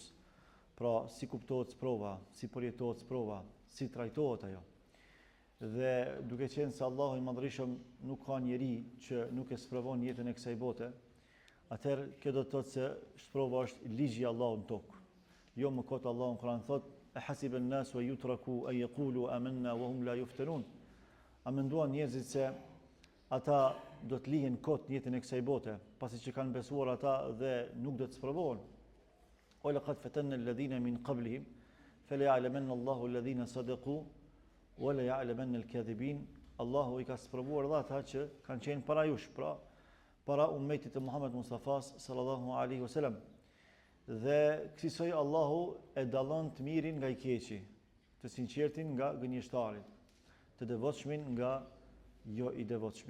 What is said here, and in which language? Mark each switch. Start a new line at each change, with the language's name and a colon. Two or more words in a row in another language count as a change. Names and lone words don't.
Albanian: Pra, si kuptohet sprova, si përjetohet sprova, si trajtohet ajo. Dhe duke qenë se Allahu i Madhërisëm nuk ka njeri që nuk e sprovon jetën e kësaj bote, atëherë kjo do të thotë se sprova është ligji i Allahut në tokë.
Arabic: Jo më kot Allahu në Kur'an thotë: "أحسب الناس أن يتركوا أن يقولوا آمنا وهم لا يفتنون."
Albanian: A menduan njerëzit se ata do të lihen kot në jetën e kësaj bote, pasi që kanë besuar ata dhe nuk do të sprovohen?
Arabic: "ولقد فتنا الذين من قبلهم فليعلمن الله الذين صدقوا وليعلمن الكاذبين."
Albanian: Allahu i ka sprovuar dha ata që kanë qenë para jush, pra para ummetit të Muhammed Mustafas
Arabic: صلى الله عليه وسلم.
Albanian: Dhe kësaj Allahu e dallon të mirin nga i keqi, të sinqertin nga gënjeshtarit, të devotshmin nga jo i devotshmi.